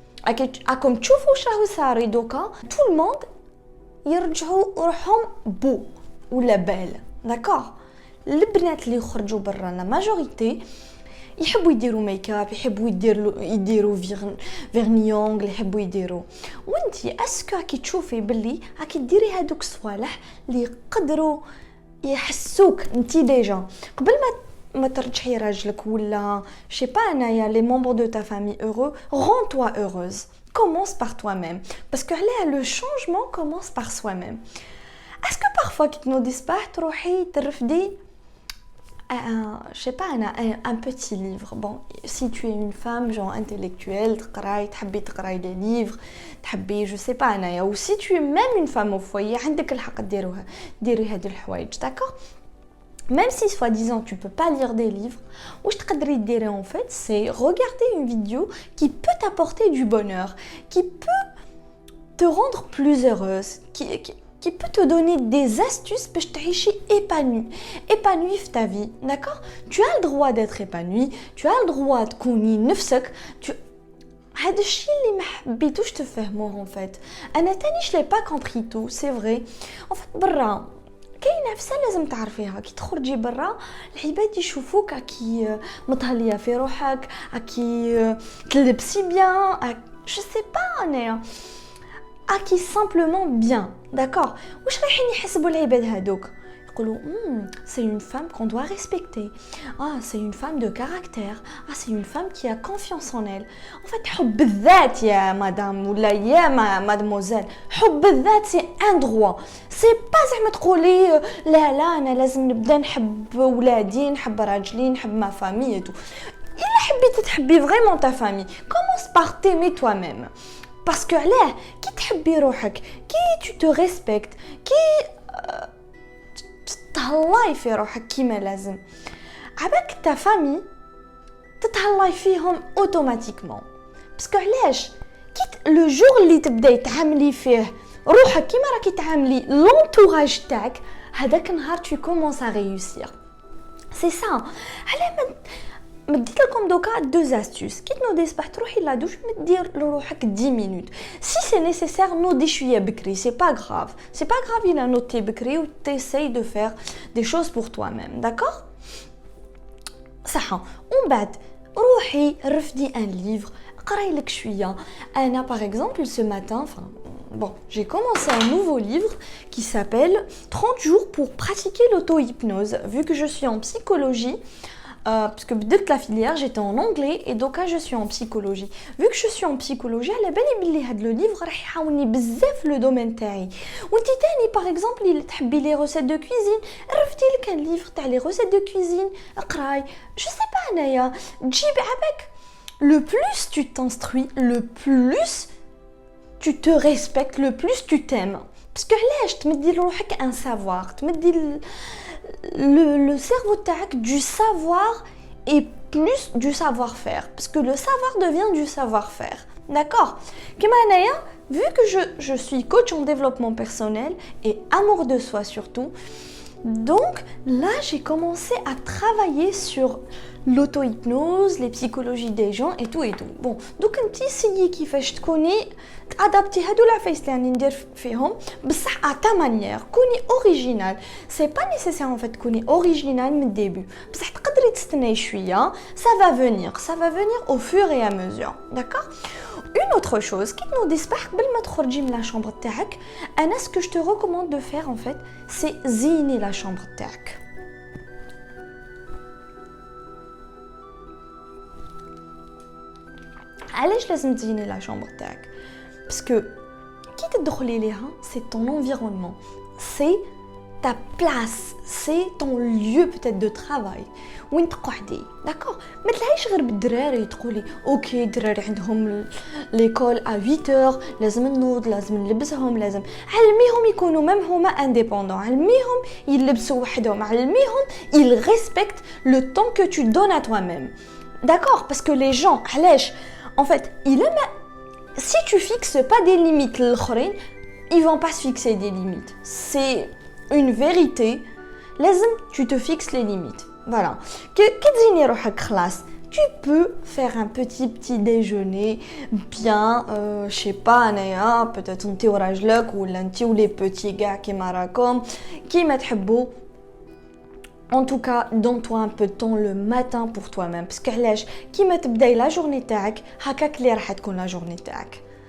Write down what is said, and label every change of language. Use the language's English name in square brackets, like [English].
[Arabic] راكم تشوفوا واش راهو صاري دوكا تو الموند يرجعوا روحهم بو ولا بال، داكور؟ البنات اللي يخرجوا برا لا ماجوريتي يحبوا يديروا ميك اب، يحبوا يديروا فيرنيونغ، يحبوا يديروا. وانتي اسكو كي تشوفي باللي راكي ديري هذوك الصوالح اللي يقدروا يحسوك انتي ديجا قبل ما ترجعي راجلك ولا شي با انايا لي مونبر دو تا فامي [French] heureux, rends-toi heureuse. Commence par toi-même parce que le changement commence par soi-même. Est-ce que parfois [Arabic] كي تنوضي الصباح تروحي ترفدي [French] je sais pas un petit livre? Bon, si tu es une femme genre intellectuelle, تحبي تقراي des livres, تحبي je sais pas انايا، ou si tu es même une femme au foyer [Arabic] عندك الحق ديري هاد الحوايج، [French] d'accord? Même si soi-disant tu peux pas lire des livres, [Arabic] واش تقدري ديري [French] en fait c'est regarder une vidéo qui peut t'apporter du bonheur, qui peut te rendre plus heureuse, qui peut te donner des astuces pour t'aider épanoui في ta vie, d'accord? Tu as le droit d'être épanoui, tu as le droit de [Arabic] كوني نفسك, هذا الشيء اللي ما حبيتوش تفهموه [French] en fait. انا تاني je l'ai pas compris tout, c'est vrai. [Arabic] En fait برا كاينه عفسه لازم تعرفيها كي تخرجي برا العباد يشوفوك كي متهليه في روحك كي تلبسي بيان [French] je sais pas [Arabic] انايا [French] qui simplement bien, d'accord? [Arabic] واش رايحين يحسبوا العباد هذوك يقولوا [French] c'est une femme qu'on doit respecter. Ah, c'est une femme de caractère. Ah, c'est une femme qui a confiance en elle. [Arabic] En fait, حب الذات يا مدام ولا يا mademoiselle. [French] حب الذات c'est un droit. [Arabic] C'est pas زعما تقولي لا انا لازم نبدا نحب ولادي نحب راجلي نحب ما فامي et tout. إلا حبيتي تحبي [French] vraiment ta famille, commence par t'aimer toi-même. Parce que là, qui [Arabic] تحبي روحك, [French] qui tu te respectes, qui [Arabic] تتهلاي في روحك كيما لازم. عباك ta famille تتهلاي فيهم automatiquement. Parce que علاش كي le jour اللي تبداي تعاملي فيه روحك كيما راكي تعاملي l'entourage تاعك, هذاك النهار [French] tu commences à réussir. C'est ça. [Arabic] على ما ديت لكم دوكا [French] deux astuces. [Arabic] كي تنوضي الصباح تروحي لادوش دير لروحك [French] 10 minutes. Si c'est nécessaire [Arabic] نوضي شويه بكري, [French] c'est pas grave. C'est pas grave [Arabic] إلا نوضتي بكري [French] و t'essayes de faire des choses pour toi-même, d'accord? [Arabic] صح. ومن بعد روحي رفدي [French] un livre, [Arabic] قراي لك شويه. [French] انا par exemple ce matin, bon, j'ai commencé un nouveau livre qui s'appelle 30 jours pour pratiquer l'auto-hypnose. Vu que je suis en psychologie, parce que بدلت la filière, j'étais en anglais et donc je suis en psychologie. Vu que je suis en psychologie, [Arabic] على بالي بلي هذا لو livre راح يعاوني بزاف لو دومين تاعي. وانت تاني par exemple اللي تحبي لي recettes de cuisine, رفتي لك [French] un livre [Arabic] تاع لي recettes de cuisine, اقراي. [French] Je sais pas [Arabic] انايا تجيب عباك. [French] Le plus tu t'instruis, le plus tu te respectes, le plus tu t'aimes. Parce que علاش [Arabic] تمدي لروحك [French] un savoir, تمدي le cerveau تاعك du savoir et plus du savoir-faire. Parce que le savoir devient du savoir-faire. D'accord? كما انايا, vu que je suis coach en développement personnel et amour de soi surtout, donc là j'ai commencé à travailler sur l'auto-hypnose, les psychologies des gens et tout. Bon, donc un petit signe كيفاش تكوني adapter هادو العفايس [Arabic] اللي راني ندير فيهم بصح [French] à ta manière, كوني original. C'est pas nécessaire en fait تكوني original من début, [Arabic] بصح تقدري تستناي شويه, [French] ça va venir au fur et à mesure, d'accord? Une autre chose, [Arabic] كي تنوضي الصباح قبل ما تخرجي من لا شامبر تاعك, [French] انا ce que je te recommande de faire en fait, c'est [Arabic] زيني لا شامبر تاعك. علاش لازم تزيني لا شامبر تاعك؟ [French] Parce que كي تدخلي ليها c'est ton environnement, c'est ta place, c'est ton lieu peut-être de travail وين تقعدي, d'accord? [Arabic] ما تلهيش غير بالدراري تقولي اوكي الدراري عندهم ليكول à 8h, لازم نوض, لازم نلبسهم, لازم علميهم يكونوا ميم هما انديبوندون, علميهم يلبسوا وحدهم, علميهم [French] ils respectent le temps que tu donnes à toi-même, d'accord? Parce que les gens علاش en fait si tu fixes pas des limites l'autre, ils vont pas se fixer des limites. C'est une vérité. لازم tu te fixes les limites. Voilà. [Arabic] كي تزيني روحك خلاص, [French] tu peux faire un petit déjeuner bien, je sais pas انايا peut-être انت وراجلك ولا انت ولي petits gars [Arabic] كيما راكم كيما تحبوا. [French] En tout cas, donne-toi un peu de temps le matin pour toi-même. [Arabic] Parce que علاش كيما تبداي la journée تاعك هكاك اللي راح تكون la journée تاعك.